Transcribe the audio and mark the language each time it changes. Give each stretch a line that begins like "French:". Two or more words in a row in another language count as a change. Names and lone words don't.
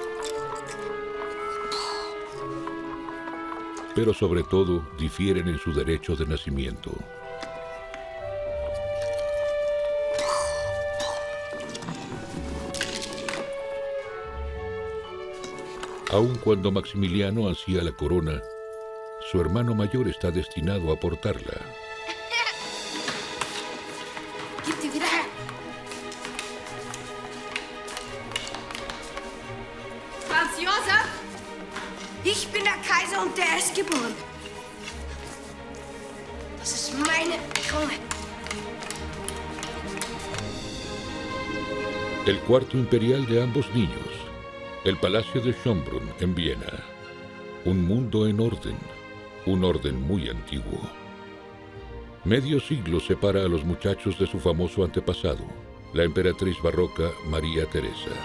Spanish: Pero sobre todo difieren en su derecho de nacimiento. Aun cuando Maximiliano ansía la corona, su hermano mayor está destinado a portarla.
German: Franz Josef, ich bin der Kaiser und der ist geboren. Das ist meine Krone.
Spanish: El cuarto imperial de ambos niños. El Palacio de Schönbrunn, en Viena. Un mundo en orden, un orden muy antiguo. Medio siglo separa a los muchachos de su famoso antepasado, la emperatriz barroca María Teresa.